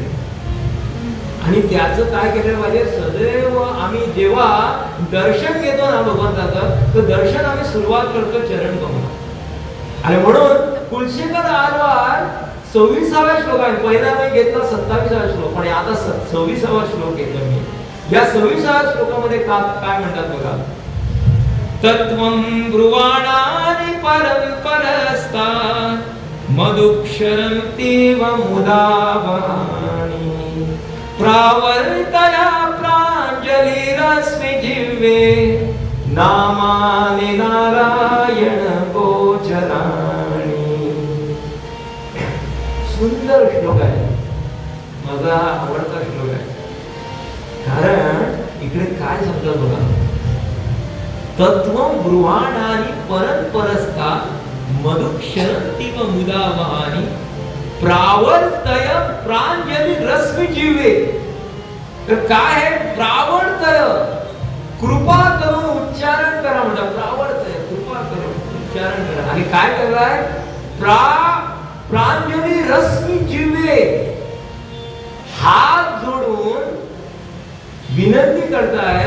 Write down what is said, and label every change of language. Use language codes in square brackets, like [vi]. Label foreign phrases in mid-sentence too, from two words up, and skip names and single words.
[mr] आणि त्याचं काय केलं पाहिजे, सदैव आम्ही जेव्हा दर्शन घेतो ना भगवंताचं, तर दर्शन आम्ही सुरुवात करतो चरण कमवून. आणि म्हणून कुलशेखर आलवार 26व्या श्लोक आहे. पहिला मी घेतला 27व्या श्लोक, पण आता 26वा श्लोक घेतो मी. या 26व्या श्लोकामध्ये काय म्हणतात बघा. [sa] तत्वं ब्रुवाणानि परं परस्तात् मधुक्षरन्तीव मुदा वहानि प्रावर्तया प्राञ्जलिरस्मि जिह्वे नामानि नारायण गोचराणि. [mr] सुंदर श्लोक आहे, माझा आवडता श्लोक आहे. कारण इकडे काय सांगतात बघा. [sa] तत्वं ब्रुवाणानि परं परस्तात् मधुक्षरन्तीव मुदा वहानि प्रावर्तय प्राञ्जलि रश्मि जिह्वे. [mr] तर काय आहे, प्रावर्तय, कृपा करून उच्चारण करा म्हणतात. प्रावर्तय, कृपा करून उच्चारण करा. आणि काय करताय, [sa] प्राञ्जलि रश्मि जिह्वे, [mr] हात जोडून विनंती करताय.